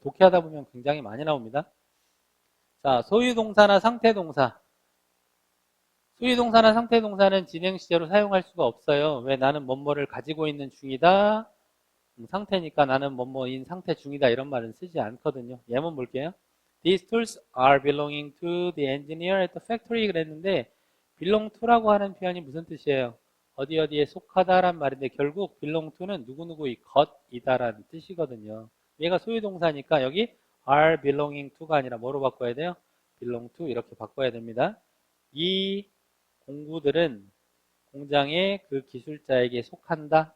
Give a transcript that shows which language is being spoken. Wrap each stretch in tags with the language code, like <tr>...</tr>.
<ko>독해하다 보면 굉장히 많이 나옵니다. 자, 소유동사나 상태동사. 소유동사나 상태동사는 진행 시제로 사용할 수가 없어요. 왜? 나는 뭐뭐를 가지고 있는 중이다. 상태니까 나는 뭐뭐인 상태 중이다. 이런 말은 쓰지 않거든요. 예문 볼게요.</ko> <en>These tools are belonging to the engineer at the factory</en> <ko>그랬는데</ko> <en>belong to라고</en> <ko>하는 표현이 무슨 뜻이에요? 어디 어디에 속하다란 말인데 결국 belong to는 누구누구의 것이다라는 뜻이거든요. 얘가 소유동사니까 여기</ko> <en>are belonging to</en> <ko>가 아니라 뭐로 바꿔야 돼요? belong to 이렇게 바꿔야 됩니다. 이 공구들은 공장의 그 기술자에게 속한다.</ko>